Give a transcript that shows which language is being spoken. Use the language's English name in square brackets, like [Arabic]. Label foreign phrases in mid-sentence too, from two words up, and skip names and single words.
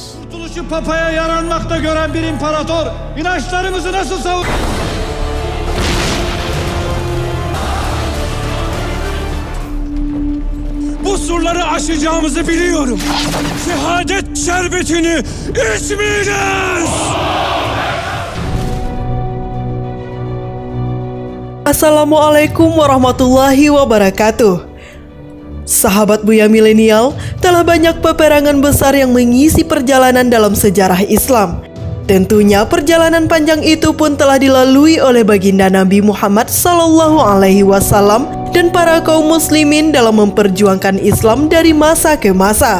[Turkish] Kurtuluşu papaya yaranmakta gören bir imparator inançlarımızı nasıl savunur? Bu surları aşacağımızı biliyorum. Şehadet şerbetini içmeyeceğiz. [Arabic] السلام عليكم ورحمة الله وبركاته. [Indonesian] Sahabat Buya Milenial, telah banyak peperangan besar yang mengisi perjalanan dalam sejarah Islam. Tentunya perjalanan panjang itu pun telah dilalui oleh baginda Nabi Muhammad SAW dan para kaum muslimin dalam memperjuangkan Islam dari masa ke masa.